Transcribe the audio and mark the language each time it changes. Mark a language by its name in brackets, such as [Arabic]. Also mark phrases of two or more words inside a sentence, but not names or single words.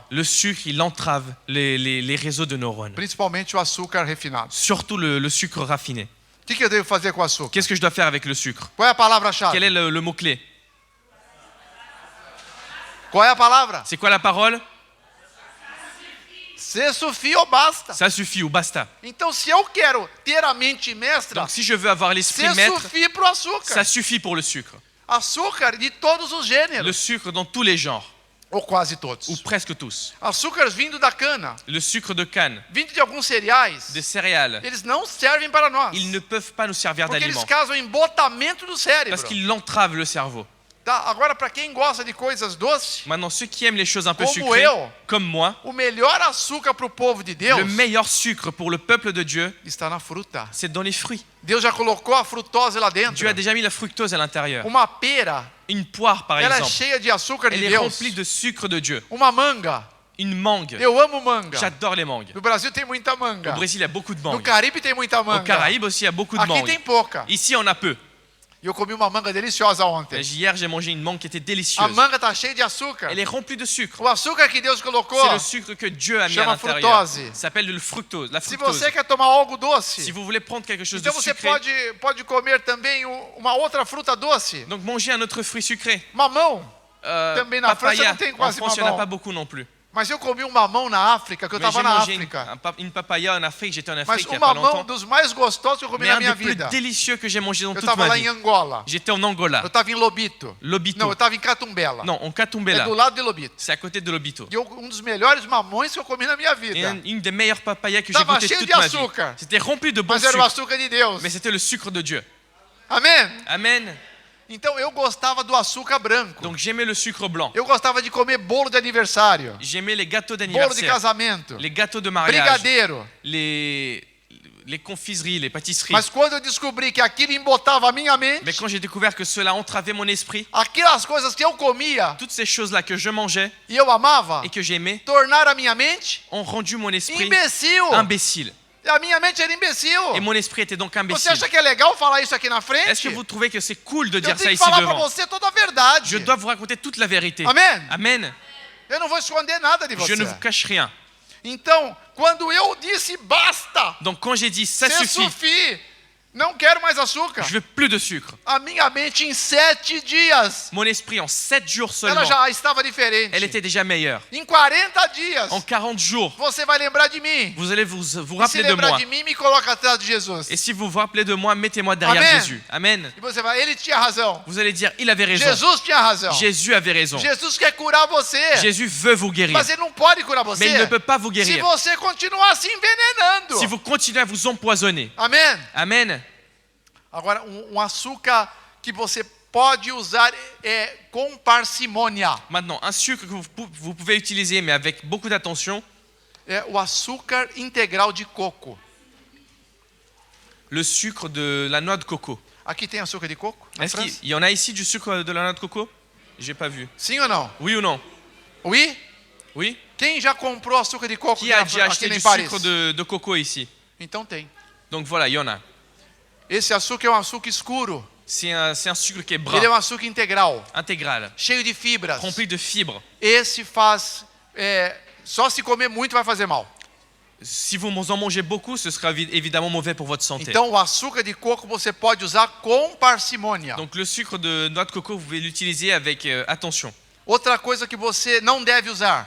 [French] Le sucre, il entrave les réseaux de neurones. [Portuguese] principalmente o açúcar refinado. [French] Surtout le sucre raffiné. [Portuguese] O que eu devo fazer com o açúcar? [French] Qu'est-ce que je dois faire avec le sucre? [Portuguese] Qual é a palavra-chave? [French] Quel est le mot-clé? [Portuguese] Qual é a palavra? [French] C'est quoi la parole? Se suffit ou basta. Ça suffit ou basta. [Portuguese] Então, se eu quero ter a mente mestra, [French] Donc si je veux avoir l'esprit [Portuguese] se [French] maître, [Portuguese] suffit pro açúcar. [French] ça suffit pour le sucre. [Portuguese] Açúcar de todos os [French] Le [Portuguese] gêneros, [French] sucre dans tous les genres, [Portuguese] ou quase todos. [French] ou presque tous. [Portuguese] Açúcares vindo da cana, [French] Le sucre de canne, [Portuguese] vindo de alguns cereais, [French] des céréales, [Portuguese] eles não servem para nós. [French] ils ne peuvent pas nous servir [Portuguese] Porque eles [French] d'aliment [Portuguese] causam embotamento do cérebro. [French] parce qu'ils entravent le cerveau. [Portuguese] Tá? Agora, para quem gosta de coisas doces, [French] Maintenant, ceux qui aiment les choses un peu [Portuguese] Como [French] sucrées, [Portuguese] eu. [French] comme moi, [Portuguese] o melhor açúcar para o povo de Deus [French] le meilleur sucre pour le peuple de Dieu, [Portuguese] está na fruta. [French] c'est dans les fruits. [Portuguese] Deus já colocou a frutose lá dentro. [French] Dieu a déjà mis la fructose à l'intérieur. [Portuguese] Uma pera, [French] Une poire, par [Portuguese] ela é [French] exemple, [Portuguese] cheia de açúcar de [French] elle est [Portuguese] Deus. [French] remplie de sucre de Dieu. [Portuguese] Uma manga, [French] Une mangue. [Portuguese] eu amo manga. [French] J'adore les mangues. [Portuguese] No Brasil tem muita [French] Au [Portuguese] manga. [French] Brésil, il y a beaucoup de [Portuguese] No [French] mangues. [Portuguese] Caribe tem muita [French] Au [Portuguese] manga. [French] Caraïbes aussi, il y a beaucoup de [Portuguese] Aqui tem [French] mangues. [Portuguese] pouca. [French] Ici, on a peu. [Portuguese] E eu comi uma manga deliciosa ontem. [French] Hier, j'ai mangé une mangue qui était [Portuguese] A [French] délicieuse. [Portuguese] manga tá cheia de açúcar. [French] Elle est remplie de sucre. [Portuguese] O açúcar que Deus colocou. [French] C'est le sucre que Dieu a mis à [Portuguese] Chama [French] l'intérieur. [Portuguese] fructose. [French] Ça s'appelle le fructose, la [Portuguese] Se [French] fructose. [Portuguese] você quer tomar algo doce, [French] Si vous voulez prendre quelque chose de [Portuguese] então você [French] sucré, [Portuguese] pode comer também uma outra fruta doce. [French] donc mangez un autre fruit sucré. [Portuguese] Mamão. Também na França [French] Papaya. [Portuguese] não tem [French] En [Portuguese] quase [French] France, il n'y en a [Portuguese] mamão. [French] pas beaucoup non plus. [Portuguese] Mas eu comi um mamão na África, que eu [French] Mais [Portuguese] estava [French] j'ai [Portuguese] na [French] mangé [Portuguese] África. [French] une papaya en Afrique. J'étais en [Portuguese] Mas [French] Afrique il y [Portuguese] o [French] a pas [Portuguese] mamão [French] longtemps. [Portuguese] dos mais gostosos que eu comi [French] Mais [Portuguese] na [French] un [Portuguese] minha [French] des plus [Portuguese] vida. [French] délicieux que j'ai mangé dans [Portuguese] Eu [French] toute [Portuguese] estava [French] ma [Portuguese] lá [French] vie. [Portuguese] em Angola. [French] J'étais en Angola. [Portuguese] Eu estava em Lobito. [French] Lobito. [Portuguese] Não, eu estava em Catumbela. [French] Non, en [Portuguese] É [French] Katumbela. [Portuguese] do lado de Lobito. [French] C'est à côté de Lobito. [Portuguese] E um dos melhores mamões que eu comi na minha [French] Et [Portuguese] vida. [French] une des meilleures papayas que j'ai [Portuguese] Tava [French] goûté [Portuguese] cheio [French] toute [Portuguese] de [French] ma vie. [Portuguese] açúcar. [French] C'était rempli de bon [Portuguese] Mas era o [French] sucre. [Portuguese] açúcar de Deus. [French] Mais c'était le sucre de Dieu. [Portuguese] Amém? [French] Amen. [Portuguese] Então eu gostava do açúcar branco. [French] Donc j'aimais le sucre blanc. [Portuguese] Eu gostava de comer bolo de aniversário. [French] J'aimais les gâteaux [Portuguese] Bolo de [French] d'anniversaire. [Portuguese] casamento. [French] Les gâteaux de mariage. [Portuguese] Brigadeiro. [French] Les confiseries, les pâtisseries. [Portuguese] Mas quando eu descobri que aquilo embotava a minha [French] Mais [Portuguese] mente, [French] quand j'ai découvert que cela entravait mon esprit, [Portuguese] aquelas coisas que eu comia [French] toutes ces choses-là que je mangeais [Portuguese] e eu amava, [French] et que j'aimais [Portuguese] tornaram a minha mente [French] ont rendu mon esprit [Portuguese] imbecil. [French] imbécile. [Portuguese] A minha mente era imbecil. [French] Et mon esprit était donc [Portuguese] Você [French] imbécile. [Portuguese] acha que é legal falar isso aqui na [French] Est-ce [Portuguese] frente? [French] que vous trouvez que c'est cool de [Portuguese] Eu [French] dire ça [Portuguese] tenho que [French] ici [Portuguese] falar para [French] devant? [Portuguese] você toda a verdade. [French] Je dois vous raconter toute la vérité. [Portuguese] Amen. [French] Amen. [Portuguese] Eu não vou esconder nada de [French] Je ne [Portuguese] você. [French] vous cache rien. [Portuguese] Então, quando eu disse basta, [French] Donc quand j'ai dit ça c'est suffit, suffit, [Portuguese] não quero mais açúcar. [French] je veux plus de sucre. [Portuguese] A minha mente em 7 dias, [French] Mon esprit en 7 jours [Portuguese] ela [French] seulement, [Portuguese] já estava diferente. [French] elle était déjà meilleure. [Portuguese] Em 40 dias, [French] En 40 jours, [Portuguese] você vai lembrar de mim. [French] vous allez vous [Portuguese] E se [French] rappeler de [Portuguese] lembrar [French] moi. [Portuguese] de mim, me coloca atrás de Jesus. [French] Et si vous vous rappelez de moi, mettez-moi derrière [Portuguese] Amen. [French] Jésus. Amen. [Portuguese] E você vai, ele tinha razão. [French] Vous allez dire, il avait raison. [Portuguese] Jesus tinha razão. [French] Jésus avait raison. [Portuguese] Jesus quer curar você. [French] Jésus veut vous guérir. [Portuguese] Mas ele não pode curar [French] Mais [Portuguese] você [French] il ne peut pas vous [Portuguese] se [French] guérir [Portuguese] você continuar se envenenando. [French] si vous continuez à vous empoisonner. [Portuguese] Amém? [French] Amen. [Portuguese] Agora, açúcar que você pode usar com parcimônia. [French] Maintenant, un sucre que vous pouvez utiliser, mais avec beaucoup d'attention, [Portuguese] É o açúcar integral de coco. [French] le sucre de la noix de coco. [Portuguese] Aqui tem açúcar de coco? Na [French] Est-ce [Portuguese] França? [French] qu'il y en a ici du sucre de la noix de coco? J'ai pas vu. [Portuguese] Sim ou não? [French] Oui ou non? Oui? Oui? [Portuguese] Quem já comprou açúcar de coco [French] Qui a déjà acheté [Portuguese] aqui [French] du [Portuguese] em Paris? [French] sucre de coco ici? [Portuguese] Então tem. [French] Donc voilà, il y en a. [Portuguese] Esse açúcar é um açúcar escuro. [French] C'est un sucre qui est brun, [Portuguese] Ele é um açúcar integral, [French] intégral, [Portuguese] cheio de fibras. [French] rempli de fibres. [Portuguese] Esse faz... só se comer muito vai fazer mal. [French] Si vous en mangez beaucoup, ce sera évidemment mauvais pour votre santé. [Portuguese] Então, o açúcar de coco você pode usar com parcimônia. [French] Donc le sucre de noix de coco, vous pouvez l'utiliser avec attention. [Portuguese] Outra coisa que você não deve usar,